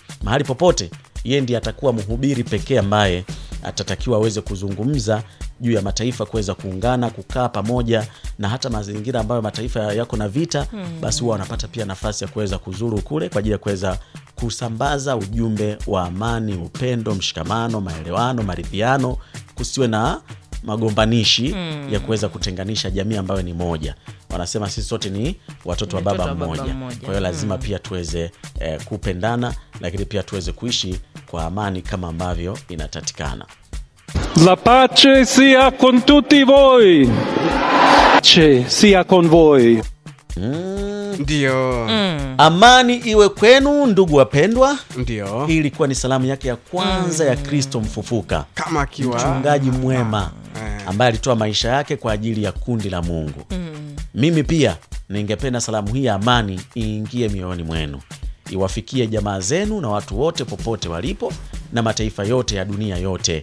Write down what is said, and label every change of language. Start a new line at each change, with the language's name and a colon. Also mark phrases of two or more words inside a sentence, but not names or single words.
Swahili: Mahali popote yeye ndiye atakuwa mhubiri pekee ambaye atatakiwa aweze kuzungumza juu ya mataifa kuweza kuungana, kukaa pamoja, na hata mazingira ambayo mataifa yako na vita, basi huwa wanapata pia nafasi ya kuweza kuzuru kule kwa ajili ya kuweza kusambaza ujumbe wa amani, upendo, mshikamano, maelewano, maridhiano, kusiwe na magombanishi ya kuweza kutenganisha jamii ambayo ni moja. Wanasema sisi sote ni watoto wa baba mmoja. Kwa hiyo lazima pia tuweze kupendana, lakini pia tuweze kuishi kwa amani kama ambavyo inatatikana.
Italian: La pace sia con tutti voi. Pace sia con voi.
Swahili: Ndio. Amani iwe kwenu ndugu wapendwa. Ndio. Hii ilikuwa ni salamu yake ya kwanza ya Kristo mfufuka, kama akiwa mchungaji mwema ambaye alitoa maisha yake kwa ajili ya kundi la Mungu. Mimi pia ningependa salamu hii ya amani iingie mioyoni mwenu, iwafikie jamaa zenu na watu wote popote walipo na mataifa yote ya dunia yote.